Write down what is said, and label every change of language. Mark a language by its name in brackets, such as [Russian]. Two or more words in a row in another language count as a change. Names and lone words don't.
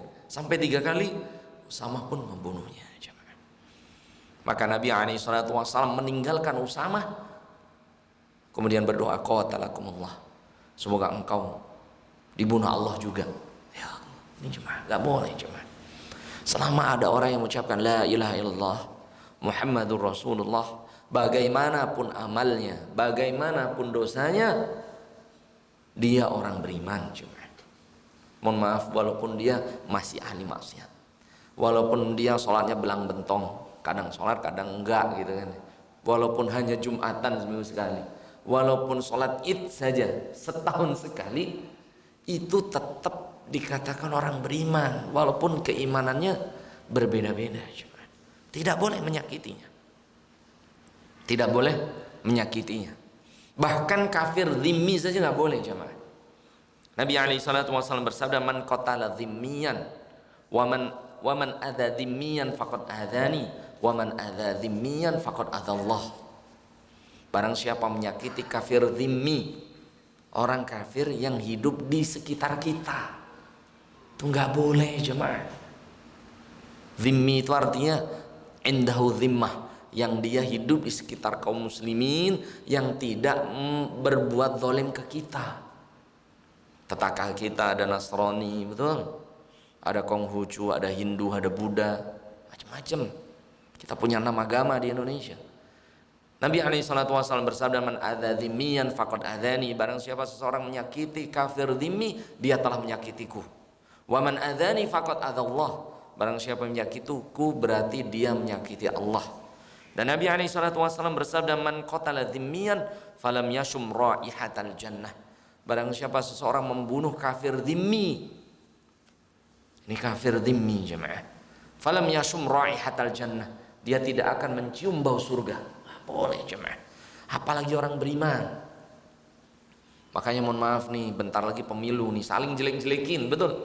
[Indonesian] Sampai 3 kali, Usamah pun membunuhnya. Maka Nabi SAW meninggalkan Usamah, kemudian berdoa, qatalakumullah, semoga engkau dibunuh Allah juga. Ya, ini jemaah, gak boleh jemaah. Selama ada orang yang mengucapkan [Arabic] لا إله إلا الله محمد رسول الله, [Indonesian] bagaimanapun amalnya, bagaimanapun dosanya, dia orang beriman jemaah. Mohon maaf, walaupun dia masih ahli maksiat, walaupun dia sholatnya belang bentong, kadang sholat kadang enggak gitu kan, walaupun hanya Jumatan seminggu sekali, walaupun sholat id saja setahun sekali, itu tetap dikatakan orang beriman, walaupun keimanannya berbeda-beda. Tidak boleh menyakitinya, tidak boleh menyakitinya. Bahkan kafir zimmi saja nggak boleh jemaah. Nabi SAW bersabda, [Arabic] من قتل ذميا ومن آذى ذميا فقد آذاني ومن آذى ذميا فقد آذى الله. [Indonesian] Barang siapa menyakiti kafir zimmi, orang kafir yang hidup di sekitar kita, itu nggak boleh jemaah. Zimmi itu artinya [Arabic] عنده ذمة, [Indonesian] yang dia hidup di sekitar kaum muslimin, yang tidak berbuat zalim ke kita. Tetangga kita ada Nasrani, betul, ada Konghucu, ada Hindu, ada Buddha, macam-macam. Kita punya 6 agama di Indonesia. Nabi SAW bersabda, [Arabic] من آذى ذميا فقد آذاني, [Indonesian] barang siapa seseorang menyakiti kafir dzimmi, dia telah menyakitiku. [Arabic] ومن آذاني فقد آذى الله, [Indonesian] barang siapa menyakitiku berarti dia menyakiti Allah. Dan Nabi SAW bersabda, [Arabic] من قتل ذميا فلم يشم رائحة الجنة, [Indonesian] barang siapa seseorang membunuh kafir dzimmi, ini kafir dzimmi jemaah, [Arabic] فلم يشم رائحة الجنة, [Indonesian] dia tidak akan mencium bau surga. Boleh jemaah, apalagi orang beriman. Makanya mohon maaf nih, bentar lagi pemilu nih, saling jelek-jelekin, betul.